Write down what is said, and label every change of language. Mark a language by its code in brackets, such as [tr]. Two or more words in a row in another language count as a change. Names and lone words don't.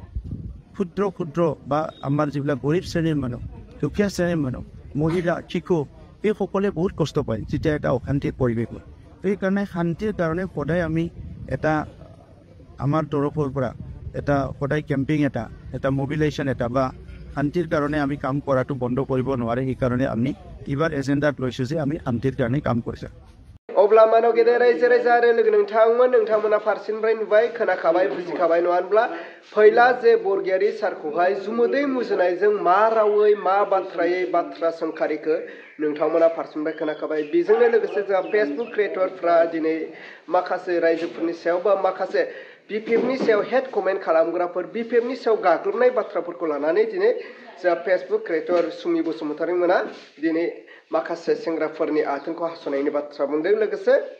[as] ক্ষুদ্ৰ বা আমাৰ যিবিলাক গৰীব শ্ৰেণীৰ মানুহ দুখীয়া শ্ৰেণীৰ মানুহ মহিলা শিশু এইসকলে বহুত কষ্ট পায় যেতিয়া এটা অশান্তিৰ পৰিৱেশ হয় এইকাৰণে শান্তিৰ কাৰণে সদায় আমি এটা আমাৰ তৰফৰ পৰা এটা সদায় কেম্পিং এটা মোবিলাইজেশ্যন এটা বা শান্তিৰ কাৰণে আমি কাম কৰাটো বন্ধ কৰিব নোৱাৰে সেইকাৰণে আমি এইবাৰ এজেণ্ডাত লৈছোঁ যে আমি শান্তিৰ কাৰণে কাম কৰিছোঁ [brx] अब्ला मानव गेदेर रायजो राजा आरो लोगो नोंथांमोना फारसेनिफ्राय नुबाय खोनाखाबाय बुजिखाबाय नङा होनब्ला फैला जे बरगयारि सारखौहाय जुमुदै मुजुनायजों मा रावै मा बाथ्रायै बाथ्रा सोंखारिखो नोंथांमोना फारसेनिफ्राय खोनाखाबाय बेजोंनो लोगोसे जोंहा फेसबुक क्रिएटरफ्रा दिनै माखासे रायजोफोरनि सायाव बा माखासे BPFनि सायाव [en] hate comment [brx] खालामग्राफोर BPFनि सायाव गाग्लोबनाय बाथ्राफोरखौ लानानै दिनै जोंहा फेसबुक क्रिएटर सुमि बसुमतारी मोना दिनै माखासे सेंग्राफोरनि आथोनखौ हास'नायनि बाथ्रा बुंदों लोगोसे